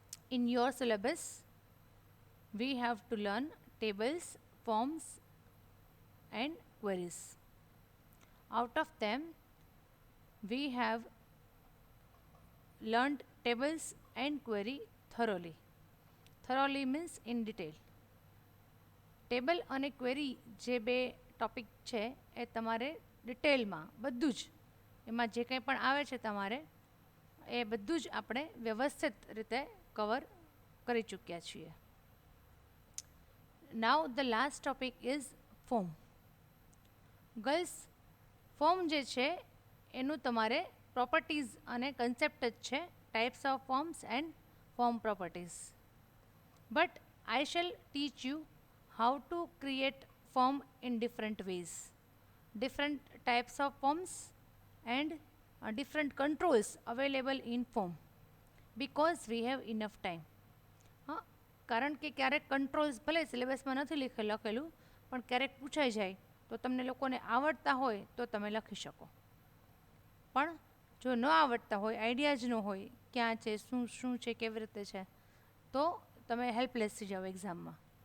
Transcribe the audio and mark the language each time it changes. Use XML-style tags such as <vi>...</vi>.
<en>In your syllabus, we have to learn tables, forms, and queries. Out of them, we have learned tables and query thoroughly. Thoroughly means in detail.</en> <gu>Table અને query જે બે topic છે એ તમારે ડિટેલમાં બધું જ એમાં જે કંઈ પણ આવે છે તમારે એ બધું જ આપણે વ્યવસ્થિત રીતે કવર કરી ચૂક્યા છીએ.</gu> <en>Now the last topic is form.</en> <gu>Girls, form જે છે એનું તમારે પ્રોપર્ટીઝ અને કન્સેપ્ટ જ છે,</gu> <en>Types of forms and form properties. But I shall teach you how to create form in different ways, different types of forms and different controls available in form, because we have enough time.</en> <gu>હા, કારણ કે ક્યારેક controls ભલે સિલેબસમાં નથી લખેલું પણ ક્યારેક પૂછાઈ જાય તો તમને લોકોને આવડતા હોય તો તમે લખી શકો, પણ જો ન આવડતા હોય, આઈડિયા જ ન હોય ક્યાં છે, શું છે, કેવી રીતે છે, તો તમે હેલ્પલેસ થઈ જાઓ એક્ઝામમાં.</gu>